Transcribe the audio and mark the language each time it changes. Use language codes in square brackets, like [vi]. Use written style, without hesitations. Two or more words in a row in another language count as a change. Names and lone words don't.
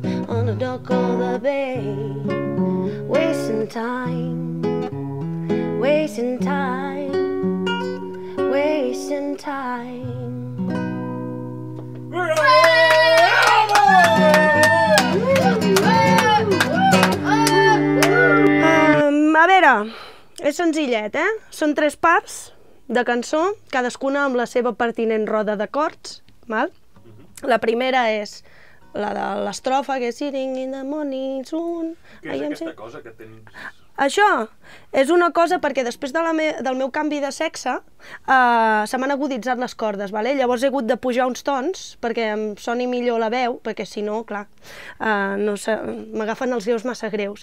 [en] on the dock of the bay, wasting time, wasting time, wasting time. [ca] A veure, és senzillet, eh? Són 3 parts de cançó, cadascuna amb la seva pertinent roda d'acords, val? La primera és la de l'estrofa, que és [en] Sitting in the morning sun. [ca] Què és aquesta cosa que tens? Això és una cosa perquè després del meu canvi de sexe se m'han aguditzat les cordes, vale? Llavors he hagut de pujar uns tons perquè em soni millor la veu, perquè si no, clar, m'agafen els greus massa greus.